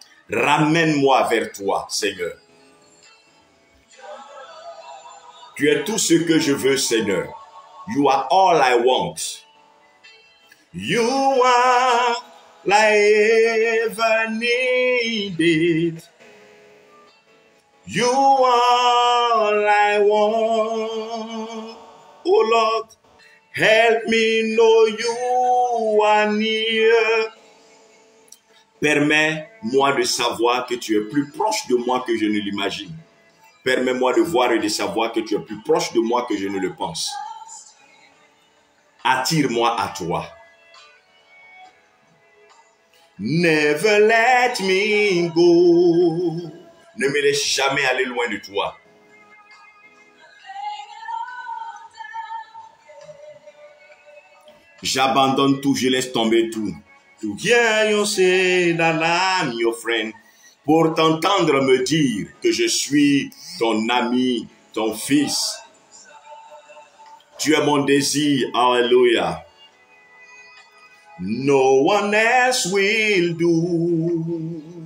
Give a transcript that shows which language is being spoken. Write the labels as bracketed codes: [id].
[fr] Ramène-moi vers toi, Seigneur. Tu es tout ce que je veux, Seigneur. [en] You are all I want. You are all I ever needed. You are all I want. Oh Lord, help me know you are near. [fr] Permets-moi de savoir que tu es plus proche de moi que je ne l'imagine. Permets-moi de voir et de savoir que tu es plus proche de moi que je ne le pense. Attire-moi à toi. [en] Never let me go. [fr] Ne me laisse jamais aller loin de toi. J'abandonne tout, je laisse tomber tout. [en] To hear you say that I'm your friend. [fr] Pour t'entendre me dire que je suis ton ami, ton fils. Tu es mon désir. Alléluia. [en] No one else will do.